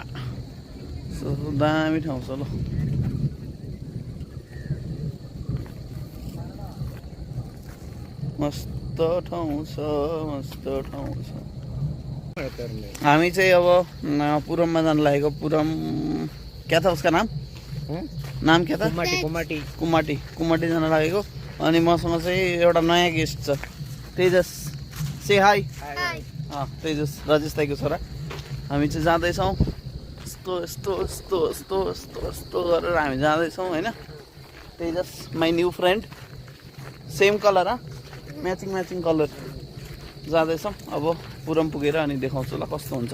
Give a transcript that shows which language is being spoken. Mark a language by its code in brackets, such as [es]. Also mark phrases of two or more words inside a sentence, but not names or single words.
[ne] दामी ठाउँ छ ल। मस्त ठाउँ छ, मस्त ठाउँ छ। हामी चाहिँ अब पुरममा जान लागेको। [hi] पुरम क्या था उसका नाम? नाम क्या था? [ne] कुमाटी जान लागेको। अनि मसँग चाहिँ एउटा नयाँ गेस्ट छ, तेजस। [en] say hi. [ne] तेजस राजेश दाइको छोरा। हामी चाहिँ जाँदैछौँ यस्तो यस्तो यस्तो यस्तो यस्तो यस्तो गरेर हामी जाँदैछौँ होइन। [en] तेजस my new friend, same color matching color. [ne] जाँदैछौँ अब पुरम पुगेर अनि देखाउँछु ल कस्तो हुन्छ।